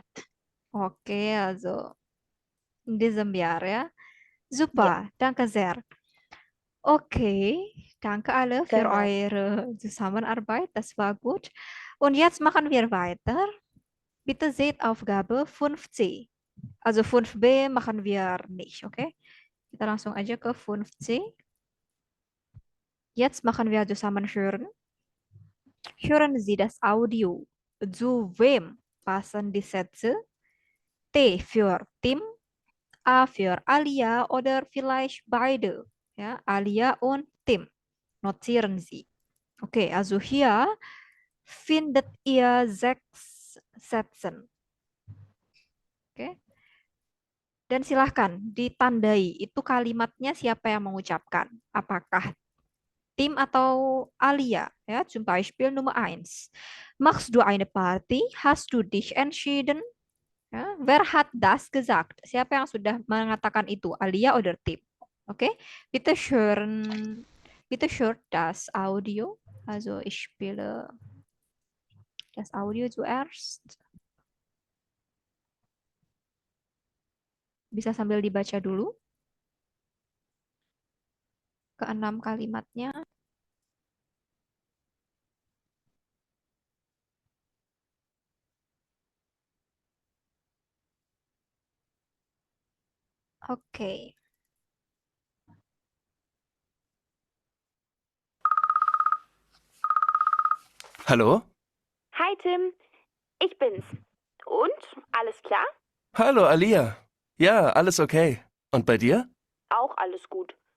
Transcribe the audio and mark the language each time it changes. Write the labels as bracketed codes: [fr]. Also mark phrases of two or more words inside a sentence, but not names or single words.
[de] Okay, also in diesem Jahr, ja. Ja, Super, danke sehr. Okay, danke alle für gerne. eure Zusammenarbeit, das war gut. Und jetzt machen wir weiter. Bitte seht Aufgabe 5c. Also 5b machen wir nicht, okay? [id] Kita langsung aja ke 5c. [de] Jetzt machen wir zusammen hören. Hören Sie das Audio. Zu wem passen die Sätze? T für Tim, A für Alia oder vielleicht beide. Ja, Alia und Tim. Notieren Sie. Okay, also hier findet ihr 6 Sätze. [id] Oke. Dan silahkan ditandai itu kalimatnya siapa yang mengucapkan. Apakah Tim atau Alia? Ya, [de] zum Beispiel Nummer 1. Machst du eine Party? Hast du dich entschieden? Ya, wer hat das gesagt? [id] Siapa yang sudah mengatakan itu? [de] Alia oder Tim? Oke, bitte hört das Audio. Also ich spiele das Audio zuerst. [id] Bisa sambil dibaca dulu. keenam kalimatnya. Oke. [de] Hallo? Hi Tim, ich bin's. Und? Alles klar? Hallo, Alia. Ja, alles okay. Und bei dir? Auch alles gut.